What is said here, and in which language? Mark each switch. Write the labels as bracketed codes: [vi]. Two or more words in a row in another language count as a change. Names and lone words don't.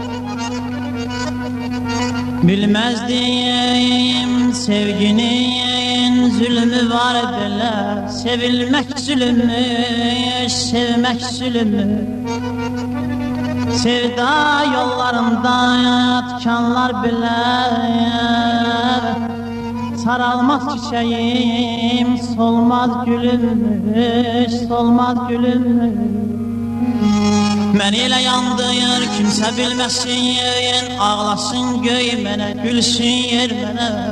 [tr] Bilmezdim sevginin zulmü var ediler. Sevilmek zulmü, sevmek zulmü. Sevda yollarında yatkanlar bilir. saralmaz çiçeğim, solmaz gülümmüş, solmaz gülümmüş. [az] Məni elə yandıyır, kimsə bilməsin, ağlasın göy mənə, gülsün yer mənə.